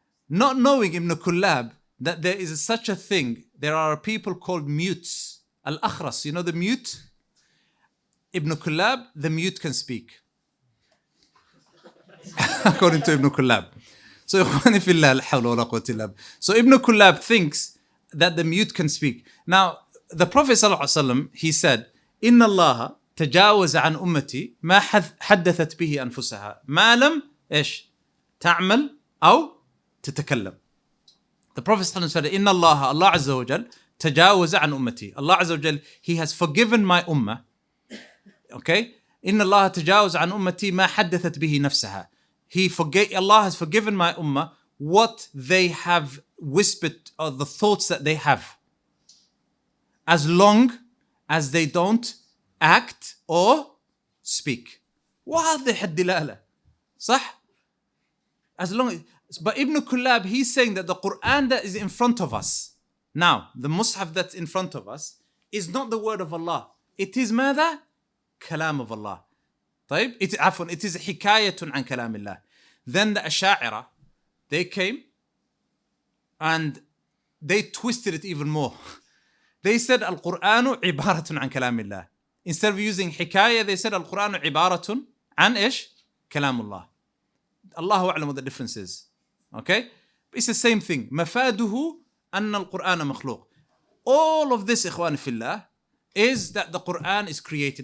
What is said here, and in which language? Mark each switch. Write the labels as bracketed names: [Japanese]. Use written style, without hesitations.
[English] Not knowing Ibn Kullab that there is such a thing, there are people called mutes. Al-Akhras, you know the mute? Ibn Kullab, the mute can speak. According to Ibn Kullab. So, Ikhwani Fillah, la hawla wa la quwwata illa billah. So Ibn Kullab thinks that the mute can speak. Now, the Prophet ﷺ, he said, [Arabic] إن الله تجاوز عن أمتي ما حدثت به أنفسها ما لم إيش تعمل أو تتكلم. [English] The Prophet ﷺ said, [Arabic] إن الله, [English] Allah Azza wa Jal, [Arabic] تجاوز عن أمتي. [English] Allah Azza wa Jal, He has forgiven my ummah. Okay? [Arabic] إن الله تجاوز عن أمتي ما حدثت به نفسها. [English] Allah has forgiven my ummah what they have whispered, or the thoughts that they have, as long as they don't act or speak. [Arabic] واضح الدلالة. صح؟ [English] As long as, but Ibn Kullab, he's saying that the Quran that is in front of us, now, the Mus'haf that's in front of us, is not the word of Allah. It is ماذا? كلام of Allah. [Arabic] طيب? [English] It is [Arabic] حكاية عن كلام الله. [English] Then the Asha'ira, they came and they twisted it even more. They said [Arabic] Al-Qur'anu عبارة عن كلام الله. [English] Instead of using حكاية, they said Al-Qur'anu [Arabic] عبارة عن إيش? كلام الله. [English] Allahu أعلم what the difference is. Okay? It's the same thing. [Arabic] مفاده أن القرآن مخلوق. [English] All of this, [Arabic] إخواني في الله, [English] is that the Quran is created.